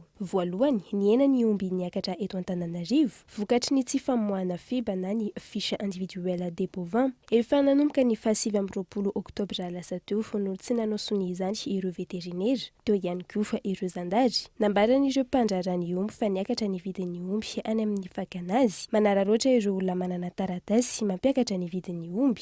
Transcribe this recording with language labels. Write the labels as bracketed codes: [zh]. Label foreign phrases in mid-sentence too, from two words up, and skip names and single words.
[mg] Voalohany, ny hena ny omby niakatra eto Antananarivo vokatry ny tsy famoahana fiba na ny [fr] fiche individuelle des bovins. [mg] Efa nanomboka ny 27 oktobra lasa teo no tsy nanao sony izany ireo veterinera, teo ihany koa ireo zandary. Nambaran'ireo mpandrarany omby fa niakatra ny vidin'ny omby any amin'ny fakanazy. Manararoatra ireo olona manana taratasy mampiakatra ny vidin'ny omby.